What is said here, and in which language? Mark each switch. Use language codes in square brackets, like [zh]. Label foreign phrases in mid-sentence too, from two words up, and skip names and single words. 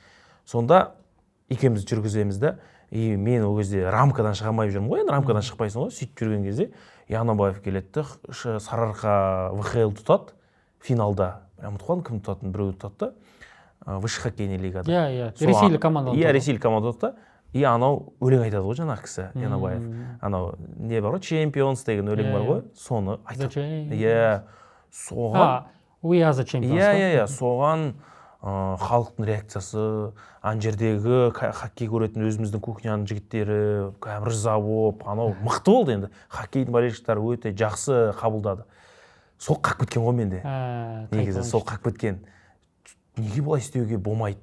[kk] Сонда екеуміз жүргіземіз да, мен ол кезде рамкадан шыға алмай жүрмін ғой, енді рамкадан шықпайсың ғой, сөйтіп жүрген кезде Янубаев келеді, Сарыарқа ВХЛ тұтады финалда. Ұмытып қалдым кім тұтатынын, біреу тұтады да, [ru] высший хоккейный [kk] лигада. Иә, ресейлік команда. Иә, ресейлік команда тұтады. И анау өлең айтады ғой жаңағы кісі, Янубаев. Анау не бар ғой, Champions деген өлең бар ғой, соны айтады. Иә, соған [en] We are the champions. [kk] Иә, соған халықтың реакциясы, ан жердегі хоккей көретін өзіміздің кухняның жігіттері риза болып, анау мықты болды енді. Хоккейдің болельщиктері өте жақсы қабылдады. Сол қақып кеткен ғой менде. Негізі сол қақып кеткен. Неге бұлай істеуге болмайды?